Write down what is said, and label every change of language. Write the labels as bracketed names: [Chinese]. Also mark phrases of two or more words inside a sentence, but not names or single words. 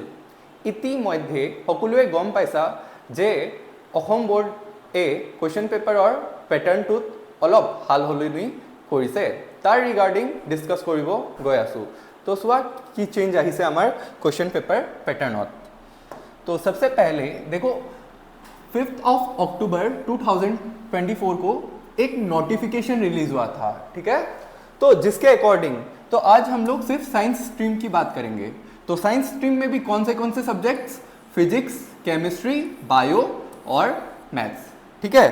[Assamese] ইতিমধ্যে সকলোৱে গম পাইছা যে অসম বৰ্ডে [English] question paperৰ patternটোত [Assamese] অলপ সাল সলনি কৰিছে। তাৰ [English] regarding discuss [Assamese] কৰিব গৈ আছোঁ। তো চোৱা কি চেঞ্জ আহিছে আমাৰ [English] question paper patternত। [Hindi] तो सबसे पहले देखो 5 अक्टूबर 2024 को एक [English] notification release [Hindi] हुआ था, ठीक है। तो जिसके अकॉर्डिंग तो आज हम लोग सिर्फ [English] science stream [Hindi] की बात करेंगे। तो [English] science stream [Hindi] में भी कौन से सब्जेक्ट्स, [English] physics, chemistry, bio [Hindi] और मैथ्स, ठीक है।